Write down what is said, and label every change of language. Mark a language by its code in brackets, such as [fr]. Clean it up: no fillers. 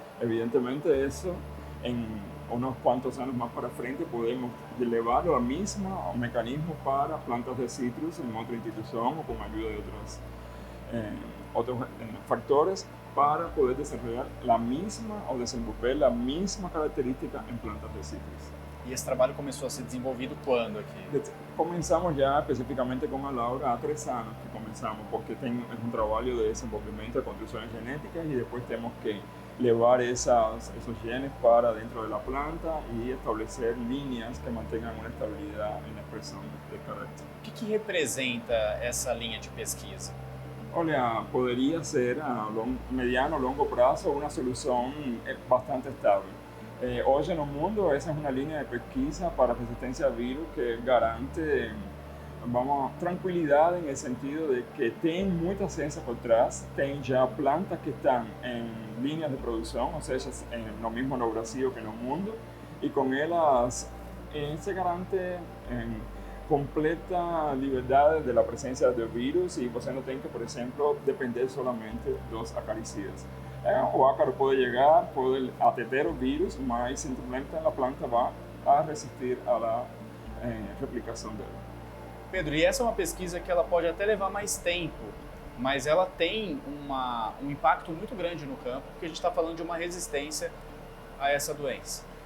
[es] Evidentemente eso en unos cuantos años más para frente podemos llevarlo al mismo mecanismo para plantas de citrus en otra institución o con ayuda de otros factores para poder desarrollar la misma o desenvolver la misma característica en plantas de citrus. [pt] E esse trabalho começou a ser desenvolvido quando aqui? [es] Comenzamos ya específicamente con a Laura [pt] há [es] 3 años que comenzamos, porque es un trabajo de desenvolvimiento de construcciones genéticas y después tenemos que llevar esos genes para dentro de la planta y establecer líneas que mantengan una estabilidad en la expresión de carácter. [pt] O que representa essa linha de pesquisa? Olha, poderia ser a mediano, longo prazo uma solução bastante estável. Hoje no mundo essa é uma linha de pesquisa para resistência a vírus que garante [es] tranquilidade en el sentido de que [pt] tem [es] mucha ciencia por detrás, tem ya plantas que están en líneas de producción, o sea, en lo mismo en el Brasil que en el mundo, y con ellas se garante completa liberdade de la presencia de virus y [pt] você no tem que, [es] por ejemplo, depender solamente [pt] dos acaricidas. O ácaro pode [es] llegar, [pt] pode ateter o vírus, mas simplesmente a planta vai a resistir [es] a la [pt] replicação dela. Pedro, e essa é uma pesquisa que ela pode até levar mais tempo, mas ela tem um impacto muito grande no campo, porque a gente está falando de uma resistência a essa doença.